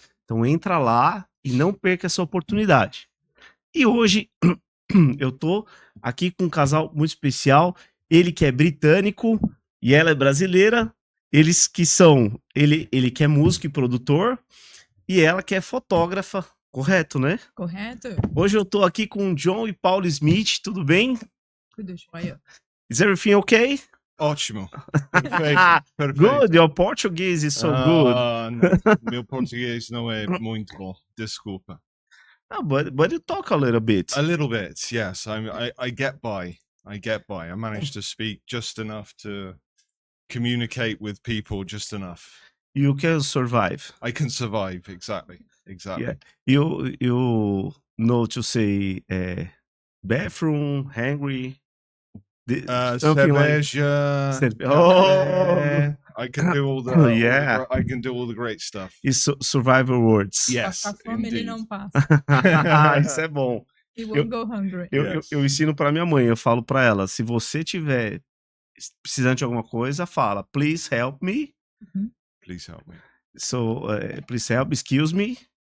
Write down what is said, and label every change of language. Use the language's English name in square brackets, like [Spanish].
[Portuguese] Então entra lá e não perca essa oportunidade. E hoje eu tô aqui com um casal muito especial, ele que é britânico e ela é brasileira, eles que são, ele que é músico e produtor e ela que é fotógrafa, correto, né? Correto? Hoje eu tô aqui com Dion e Paula Smith, tudo bem? Tudo jóia. [English] Is everything okay? [Portuguese] Ótimo. Perfeito. Perfeito. [English] Good, your Portuguese is so good. [Portuguese] Meu português não é muito bom. Desculpa. [English] Oh, but you talk a little bit. A little bit, yes. I get by. I manage to speak just enough to communicate with people just enough. You can survive. I can survive, exactly. Yeah. You know to say bathroom, hungry, something like. [Portuguese] Cerveja. [English] Oh, I can do all the yeah. I can do all the great stuff. It's survival words. Yes, [Portuguese] Passar fome ele [English] indeed. [Portuguese] não passa. Isso é bom. [English] He won't go hungry. [Portuguese] Eu ensino para minha mãe, eu falo para ela, se você tiver precisando de alguma coisa, fala, [English] please help me. Please help me. So, please help, excuse me.